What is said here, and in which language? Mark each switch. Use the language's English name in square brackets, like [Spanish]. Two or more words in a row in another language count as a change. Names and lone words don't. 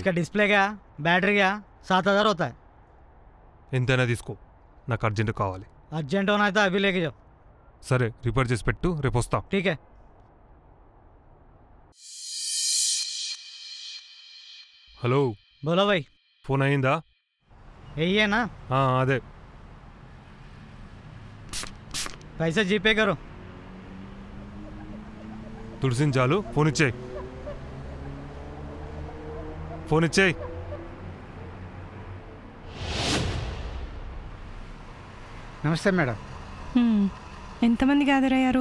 [Hindi] इसका डिस्प्ले क्या बैटरी क्या 7,000 होता है [Telugu] ఎంతైనా తీసుకో నాకు అర్జెంట్ కావాలి [Hindi] अर्जेंट होना है तो अभी लेके जाओ [Telugu] సరే రిపేర్ చేసి పెట్టు రేపు వస్తా [Hindi] ठीक है హలో बोलो भाई [Telugu] ఫోన్ అయిందా [Hindi] यही है ना [Telugu] అదే [Hindi] पैसे जीपे करो [Telugu] తుడిసిన చాలు ఫోన్ ఇచ్చేయి ఫోన్ ఇచ్చేయి నమస్తే మేడం హ్మ్. ఎంతమంది గ్యాదర్ అయ్యారు?